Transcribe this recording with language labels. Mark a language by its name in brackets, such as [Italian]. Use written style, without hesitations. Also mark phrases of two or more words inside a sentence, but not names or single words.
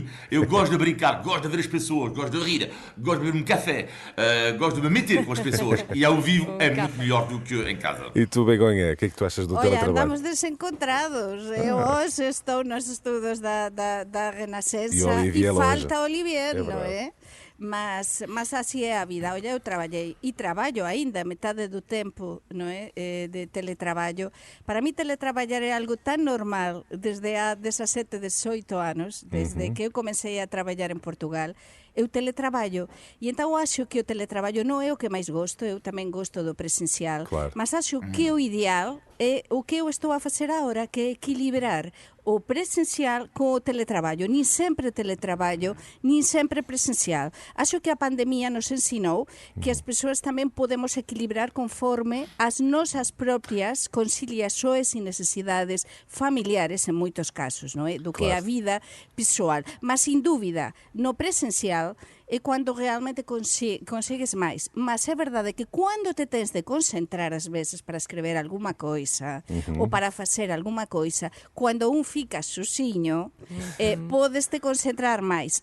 [Portuguese] Eu gosto de brincar, gosto de ver as pessoas, gosto de rir, gosto de beber um café, gosto de me meter com as pessoas. E ao vivo é muito melhor do que em casa. E tu, Begonha, o que é que tu achas do teletrabalho? Andamos desencontrados. Eu hoje estou nos estudos da Renascença e falta Olivier, não é? [Galician] Mas así é a vida. Olha, eu traballei e traballo aínda metade do tempo, non é, de teletraballo. Para mí teletraballar é algo tan normal desde há 17, 18 anos, desde que eu comecei a traballar en Portugal. Eu teletraballo e então acho que o teletraballo non é o que máis gosto, eu tamén gosto do presencial, claro. Mas acho que o ideal é o que eu estou a facer agora, que é equilibrar o presencial con o teletraballo. Nin sempre teletraballo, nin sempre presencial. Acho que a pandemia nos ensinou que as persoas tamén podemos equilibrar conforme as nosas propias conciliações e necesidades familiares en moitos casos, non é? Do que é a vida pessoal. Mas, sin dúbida, no presencial é quando realmente consegues máis. Mas é verdade que quando te tens de concentrar ás veces para escrever alguma coisa ou para facer alguma coisa, quando un fica sozinho, podes te concentrar máis.